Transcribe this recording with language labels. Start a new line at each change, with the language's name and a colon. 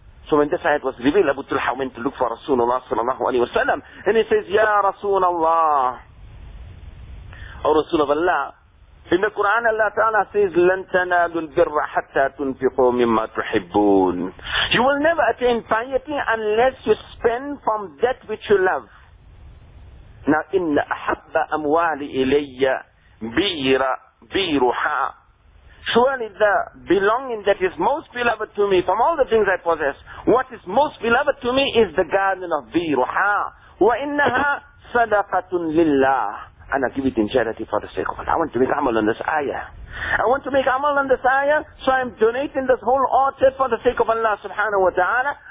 English: So when this ayat was revealed, Abu Talha went to look for Rasulullah sallallahu alayhi wa sallam, and he says, Ya Rasulullah, O Rasul of Allah, in the Quran Allah Ta'ala says,
Arabic: لَن تَنَادُ الْبِرَّ حَتَّى تُنْفِقُوا مِمَّا تُحِبُّونَ.
English: You will never attain piety unless you spend from that which you love.
Arabic: Now, إِنَّ أَحَبَّ أَمْوَالِ إِلَيَّ بِيْرُحَا.
English: Surely the belonging that is most beloved to me from all the things I possess, what is most beloved to me is the garden of بِيْرُحَا.
Arabic: وَإِنَّهَا صَدَقَةٌ لِلَّهِ.
English: And I give it in charity for the sake of Allah. I want to make amal on this ayah. I want to make amal on this ayah, so I'm donating this whole orchard for the sake of Allah subhanahu wa ta'ala.